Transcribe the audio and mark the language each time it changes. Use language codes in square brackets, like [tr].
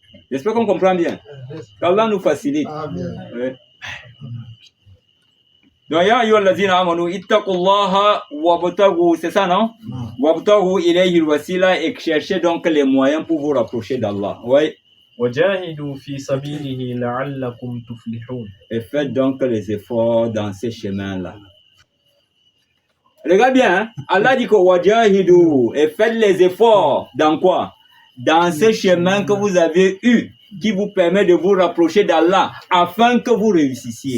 [fr] J'espère qu'on comprend bien. Qu'Allah nous facilite. Amen. Ouais. Donc, [ar] ya ayyuhallazina amanu ittaqullaha wabtaghu, [fr] c'est ça, non? Non. [ar] Wabtaghu ilayhi alwasila, [fr] et cherchez donc les moyens pour vous rapprocher d'Allah. Oui. [ar] وجاهدوا في سبيله لعلكم تفلحون. [fr] Et faites donc les efforts dans ces chemins-là. Regarde bien, hein? Allah dit que wajahidu, et faites les efforts dans quoi? Dans ce chemin que vous avez eu, qui vous permet de vous rapprocher d'Allah, afin que vous réussissiez.